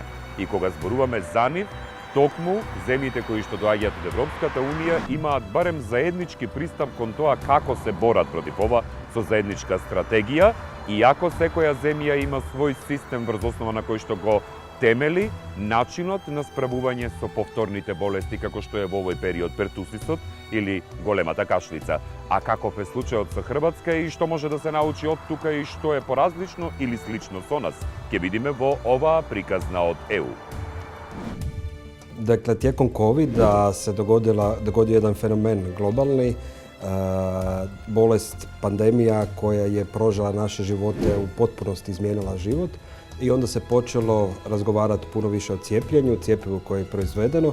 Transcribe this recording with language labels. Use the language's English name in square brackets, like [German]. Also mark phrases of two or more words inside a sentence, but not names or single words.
[Macedonian] И кога зборуваме за нив, токму земјите кои што доаѓаат од Европската Унија имаат барем заеднички пристап кон тоа како се борат против ова со заедничка стратегија, иако секоја земја има свој систем врз основа на кој што го темели начинот на справување со повторните болести како што е во овој период пертусисот или големата кашлица. А каков е случајот со Хрватска и што може да се научи од тука и што е поразлично или слично со нас, ќе видиме во оваа приказна од ЕУ. [Croatian] Dakle, tijekom COVID-a se dogodio jedan fenomen globalni, bolest, pandemija koja je prožela naše živote, u potpunosti izmijenila život i onda se počelo razgovarati puno više o cijepljenju, cjepivu koje je proizvedeno.